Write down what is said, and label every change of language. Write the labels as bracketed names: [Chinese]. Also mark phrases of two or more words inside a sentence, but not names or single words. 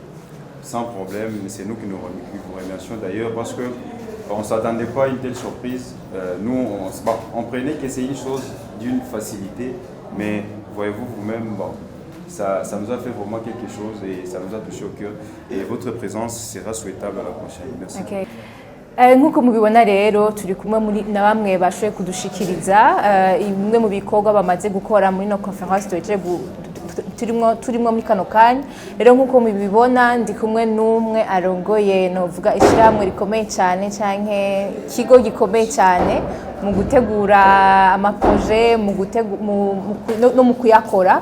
[French] Sans problème, c'est nous qui vous remercions d'ailleurs parce qu'on ne s'attendait pas à une telle surprise. Nous, on prenait que c'est une chose d'une facilité, mais voyez-vous vous-même, bon, ça nous a fait vraiment quelque chose et ça nous a touché au cœur. Et votre présence sera souhaitable à la prochaine. Merci. Okay. [Rundi] Nk'uko mubibona rero turi kumwe na bamwe bashoboye kudushikiriza imwe mu bikorwa bamaze gukora muri no conference turimo muri kano kanya. Rero nk'uko mubibona ndi kumwe n'umwe arongoye novuga ishyirahamwe rikomeye cyane canke ikigo gikomeye cyane mu gutegura amaproje no mu kuyakora.